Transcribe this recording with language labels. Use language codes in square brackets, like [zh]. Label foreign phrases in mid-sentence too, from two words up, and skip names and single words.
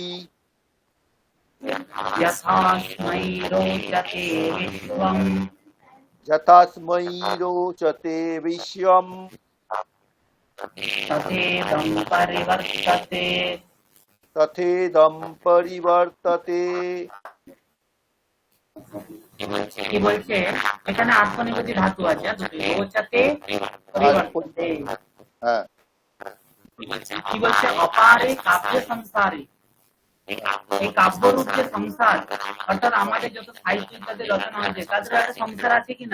[sa] यथास्मै रोचते विश्वं यथास्मै रोचते विश्वं तथेदं परिवर्तते। तथेदं परिवर्तते। [bn] কি বলছে এখানে? আত্মনিপতি ধাতু আছে, [sa] রোচতে পরিবর্ততে। [bn] হ্যাঁ, কি বলছে? [sa] অপারে কাব্য সংসারে, [bn] এই কাব্যরূপ যে সংসার, অর্থাৎ আমাদের যত সাহিত্য ইত্যাদি রচনা হয়েছে তাদের একটা সংসার আছে কিনা?